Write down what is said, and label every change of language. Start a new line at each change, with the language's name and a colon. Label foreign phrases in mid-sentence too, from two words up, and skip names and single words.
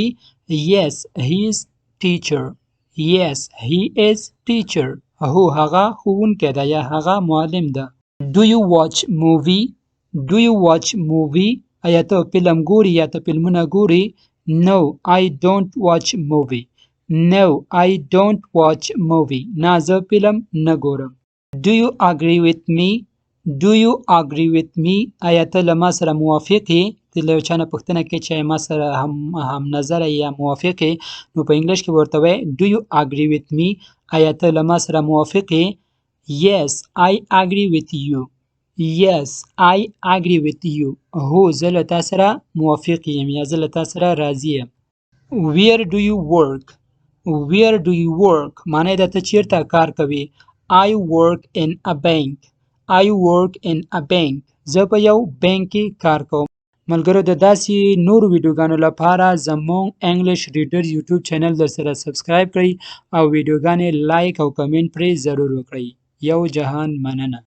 English: Yes he is teacher. Yes he is teacher
Pashto: هو هغه ښوونکی ده یا هغه معلم ده.
English: Do you watch movie? Do you watch movie
Pashto: آیا ته فلم ګوري یا ته فلمونه ګوري.
English: No I don't watch movie. No I don't watch movie
Pashto: نه زه فلم نه ګورم.
English: Do you agree with me? Do you agree with me
Pashto: آیا ته له ما سره موافق یې. ته له یو چا نه پوښتنه کوې چې ما سره هم نظره یا موافق یې نو په انګلیش کې به ورته وایې
English: Do you agree with me
Pashto: آیا ته له ما سره موافق یې.
English: Yes I agree with you. Yes I agree with you
Pashto: هو زه له تا سره موافق یم یا زه له تا سره راضي یم.
English: Where do you work? Where do you work
Pashto: معنی دا ته چیرته کار کوي.
English: I work in a bank. I work in a bank
Pashto: زه په یو بانک کې کار کوم. ملګرو د داسې نور ویډیوګانو لپاره زموږ انګلیش ریډر یوټیوب چینل در سره سبسکرایب کړئ او ویډیوګانې لایک او کمنټ پرې ضرور وکړئ. یو جهان مننه.